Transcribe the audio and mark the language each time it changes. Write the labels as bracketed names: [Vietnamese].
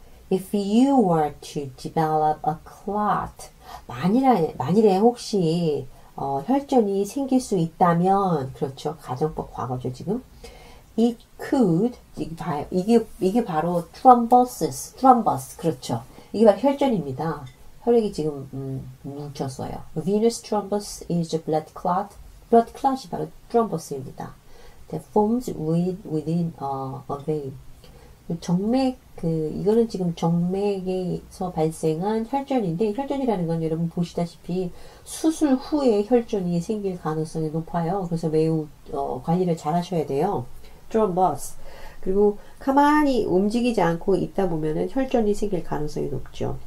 [English] If you were to develop a clot, [Korean] 만일에 혹시 혈전이 생길 수 있다면, 그렇죠. 가정법 과거죠, 지금. [English] It could, [Korean] 이게 바로 thrombus, 그렇죠. 이게 바로 혈전입니다. 혈액이 지금 뭉쳤어요. [English] Venous thrombus is a blood clot. [Korean] blood clot이 바로 thrombus입니다. [English] That forms within a vein. [Korean] 이거는 지금 정맥에서 발생한 혈전인데, 혈전이라는 건 여러분 보시다시피 수술 후에 혈전이 생길 가능성이 높아요. 그래서 매우 관리를 잘 하셔야 돼요. [English] thrombus. [Korean] 그리고 가만히 움직이지 않고 있다 보면은 혈전이 생길 가능성이 높죠.